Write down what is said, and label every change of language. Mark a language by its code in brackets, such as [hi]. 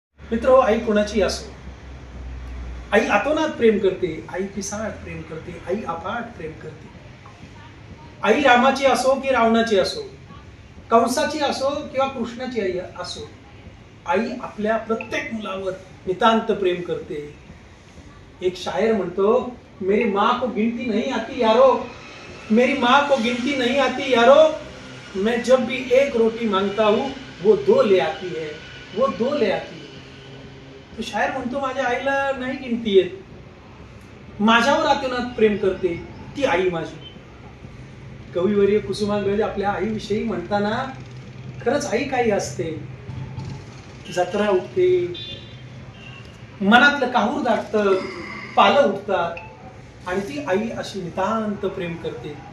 [mr] मित्र, आई कोणाची असो, आई आतोनात प्रेम करते, आई पिसाळात प्रेम करते, आई अफाट प्रेम करते. आई रामाची असो की रावणाची असो, कंसाची असो किंवा कृष्णाची आई असो, आई आपल्या प्रत्येक मुलावर नितांत प्रेम करते. एक शायर म्हणतो, [hi] मेरी माँ को गिनती नहीं आती यारो, मेरी माँ को गिनती नहीं आती यारो, मैं जब भी एक रोटी मांगता हूँ वो दो ले आती है, वो दो ले आती है. [mr] तो शायर म्हणतो, माझ्या आईला नाही गिनती येत, माझ्यावर आतोनात प्रेम करते ती आई माझी. कविवर्य कुसुमाग्रज आपल्या आईविषयी म्हणताना खरंच आई काही असते. जत्रा उठते, मनातलं काहूर दाटतं, पालं उठतात आणि ती आई अशी नितांत प्रेम करते.